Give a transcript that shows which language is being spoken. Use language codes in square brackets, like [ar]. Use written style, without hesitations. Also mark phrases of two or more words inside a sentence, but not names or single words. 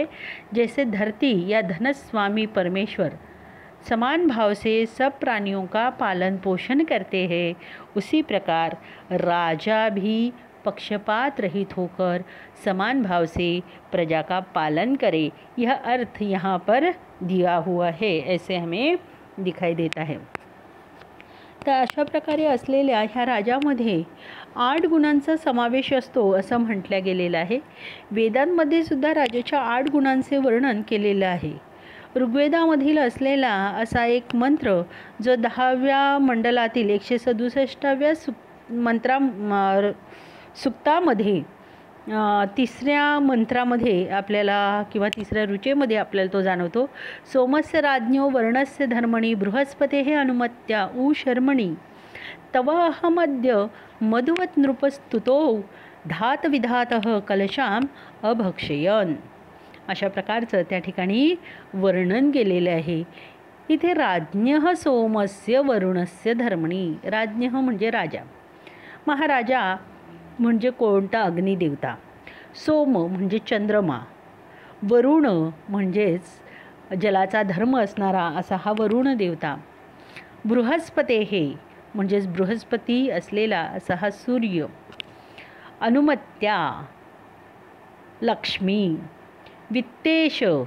[hi] जैसे धरती या धनस्वामी परमेश्वर समान भाव से सब प्राणियों का पालन पोषण करते हैं, उसी प्रकार राजा भी पक्षपात रहित होकर समान भाव से प्रजा का पालन करे. यह अर्थ यहाँ पर दिया हुआ है ऐसे हमें दिखाई देता है. [mr] तर अशा प्रकारे असलेल्या ह्या राजामध्ये 8 गुणांचा समावेश असतो असं म्हटलं गेलेलं आहे. वेदांमध्ये सुद्धा राजाच्या 8 गुणांचे वर्णन केलेलं आहे. ऋग्वेदामधील असलेला असा एक मंत्र जो 10व्या मंडलातील 167व्या सुक्तामध्ये तिसऱ्या मंत्रामध्ये आपल्याला किंवा तिसऱ्या ऋचेमध्ये आपल्याला तो जाणवतो. [sa] सोमस्य राज्ञो वर्णस्य धर्मणी बृहस्पते हे अनुमत्या उ शर्मणी तव अहमद्य मधुवत नृपस्तुतो धात विधातः कलशाम अभक्षयन. [mr] अशा प्रकारचं त्या ठिकाणी वर्णन केलेलं आहे. [sa] इथे राज्ञः सोमस्य वरुणस्य धर्मणी. [mr] राज्ञः म्हणजे राजा, महाराजा म्हणजे कोणता अग्निदेवता, सोम म्हणजे चंद्रमा, वरुण म्हणजेच जलाचा धर्म असणारा असा हा वरुण देवता, बृहस्पते हे म्हणजेच बृहस्पती असलेला असा हा सूर्य, अनुमत्या लक्ष्मी, वित्तेश